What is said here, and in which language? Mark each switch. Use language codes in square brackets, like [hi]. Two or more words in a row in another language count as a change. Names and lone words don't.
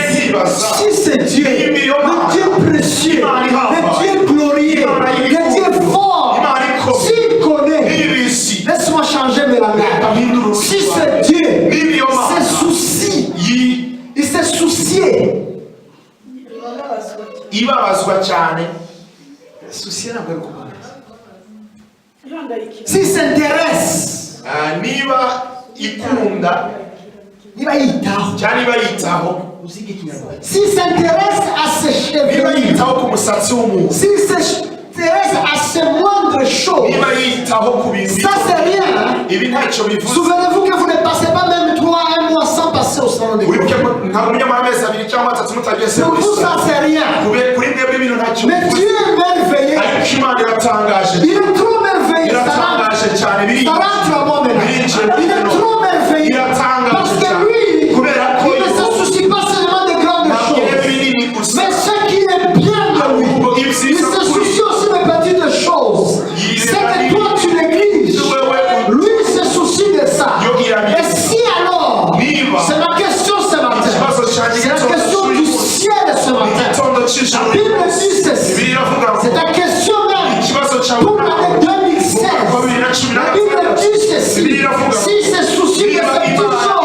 [fr] Si c'est Dieu, le Dieu précieux, le Dieu glorieux, le Dieu fort, s'il connaît, laisse-moi changer mes langages. Si c'est Dieu, c'est souci. Il s'est soucié [rw] ibabazwa cyane souci ntabwo ari kubabaza [fr] si s'intéresse [rw] niba ikunda niba yitaho cyane niba yitaho [fr] si s'intéresse à ses [rw] niba [fr] cheveux [rw] yitaho ku musatsi w'umuntu [fr] si s'intéresse à ses moindres choses [rw] niba yitaho ku bintu [fr] ça c'est rien [rw] ibi ntacyo bivuze [fr] souvenez-vous que vous ne passez pas même 3 1 mois sans passer au salon de [rw] wibuke [fr] coiffure [rw] ko ntabwo munyamara amezi abiri cyangwa atatu mutagiye [fr] pour vous ça c'est rien [rw] kuri mwebwe ibintu ntacyo [fr] mais [rw] bivuze [fr] Dieu est merveilleux [rw] ariko Imana iratangaje [fr] il est trop merveilleux [rw] iratangaje cyane [fr] ça rentre à moi maintenant il est trop merveilleux parce que lui [rw] kubera ko [fr] il ne se soucie pas seulement des grandes choses mais ce qui est bien de lui il se soucie aussi des petites choses c'est que toi tu négliges lui il se soucie de ça et si alors c'est ma question ce matin c'est la question du ciel ce matin la Bible dit ceci c'est ta question même pour l'année 2016 la Bible dit ceci si il se soucie de ces petites